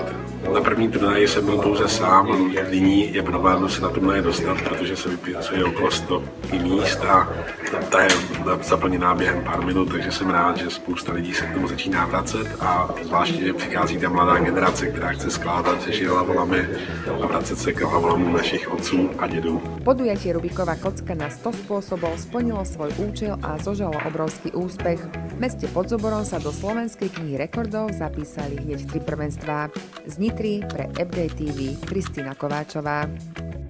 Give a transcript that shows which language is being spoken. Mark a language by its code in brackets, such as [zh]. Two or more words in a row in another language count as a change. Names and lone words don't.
[cs] Na první turnaji jsem byl pouze sám, nyní je problém se na turnaje dostat, protože se vypisuje okolo 100 míst a ta je zaplněná během pár minut, takže jsem rád, že spousta lidí se k tomu začíná vracet a zvláště, že přichází ta mladá generace, která chce skládat, řešit hlavolamy a vracet se k hlavolamům našich otců a dědů. [sk] Podujatie Rubiková kocka na 100 spôsobov splnilo svoj účel a zožalo obrovský úspech. V meste Podzoborom sa do slovenskej knihy rekordov zapísali hneď 3 prvenstvá. Z Nitry pre Update TV Kristýna Kováčová.